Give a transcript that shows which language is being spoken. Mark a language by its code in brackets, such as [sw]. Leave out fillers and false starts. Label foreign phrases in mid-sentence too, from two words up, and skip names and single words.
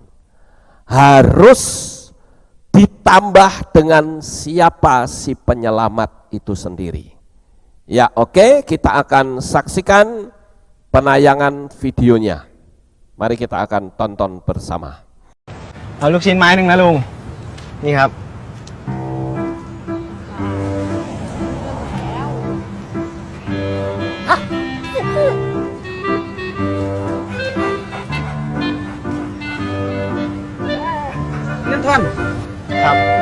[id] Harus ditambah dengan siapa si penyelamat itu sendiri. Ya, oke, kita akan saksikan penayangan videonya. Mari kita akan tonton bersama. [th] เอาลูกชิ้นไม้หนึ่งนะลุงนี่ครับเงินทอนครับ